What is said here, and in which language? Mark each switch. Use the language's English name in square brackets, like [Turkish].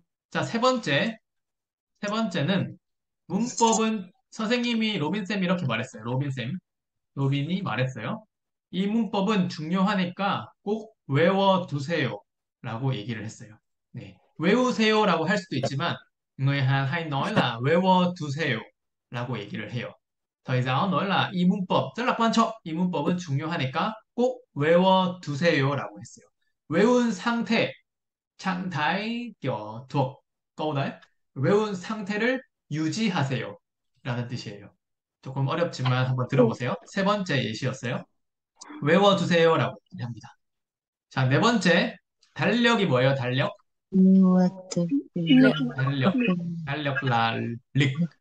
[Korean] 자, 세 번째는 문법은 선생님이 로빈쌤이 이렇게 말했어요. 로빈이 말했어요. 이 문법은 중요하니까 꼭 외워두세요. 라고 얘기를 했어요. 네. 외우세요라고 할 수도 있지만, [Vietnamese] người Hàn hay nói là [Korean] 외워두세요. 라고 얘기를 해요. [Vietnamese] Thầy giáo nói là [Korean] 이 문법 [Vietnamese] rất là quan trọng. [Korean] 이 문법은 중요하니까 꼭 외워두세요. 라고 했어요. 외운 상태, [Vietnamese] trạng thái kiểu thuộc câu đấy. [Korean] 외운 상태를 유지하세요. 라는 뜻이에요. 조금 어렵지만 한번 들어보세요. 세 번째 예시였어요. 외워두세요라고 합니다. 자, 네 번째, 달력이 뭐예요? 달력? [English] What [Vietnamese] Lịch. [Korean] 달력. 달력 [Vietnamese] là lịch.